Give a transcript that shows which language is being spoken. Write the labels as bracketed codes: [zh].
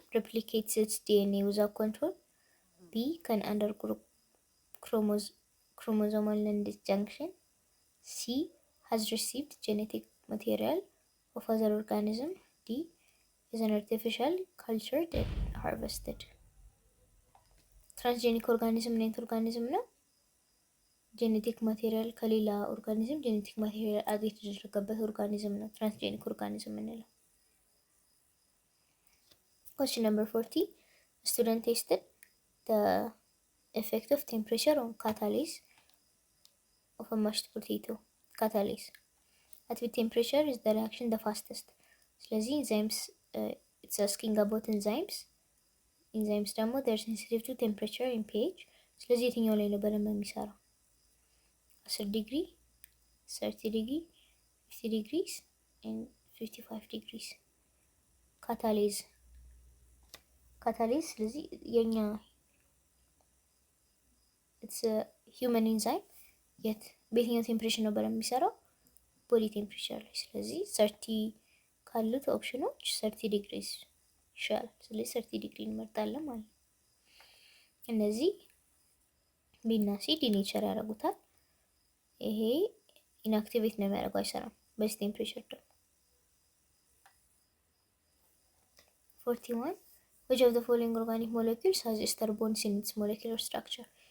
[en] replicates its DNA without control, B. can undergo chromosomal disjunction, C. has received genetic material of other organism, D. is an artificial cultured and harvested. [am] transgenic organism ምን ኦርጋኒዝም ነው? ጄኔቲክ ማቴሪያል ከሌላ ኦርጋኒዝም ጄኔቲክ ማቴሪያል አድ የተደረገበት ኦርጋኒዝም ነው ትራንስጄኒክ ኦርጋኒዝም የምንለው። [en] Question number 40. A student tested the effect of temperature on catalase of a mashed potato. Catalase at which temperature is the reaction the fastest? ስለዚህ enzymes it's asking about enzymes ደግሞ they're sensitive to temperature and pH። [am] ስለዚህ የትኛው ላይ ነው በደንብ የሚሰራው? 10 ዲግሪ 30 ዲግሪ 50 [en] degrees and 55 degrees catalase [am] ስለዚህ የኛ [en] it's a human enzyme yet [am] በየትኛው ቴምፕሬቸር ነው በደንብ የሚሰራው? ቦዲ ቴምፕሬቸር ላይ። ስለዚህ 30 ካሉት ኦፕሽኖች 30 ዲግሪስ ይሻላል። ስለዚህ 30 ዲግሪ እንመርጣለን ማለት ነው። እነዚህ ቢ እና ሲ ዲኔቸር ያደርጉታል። ይሄ ኢንአክቲቬት ነው የሚያደርገው አይሰራም በዚህ ቴምፕሬቸር ደግሞ። [en] 41 Which of the following organic molecules has ester bonds in its molecular structure?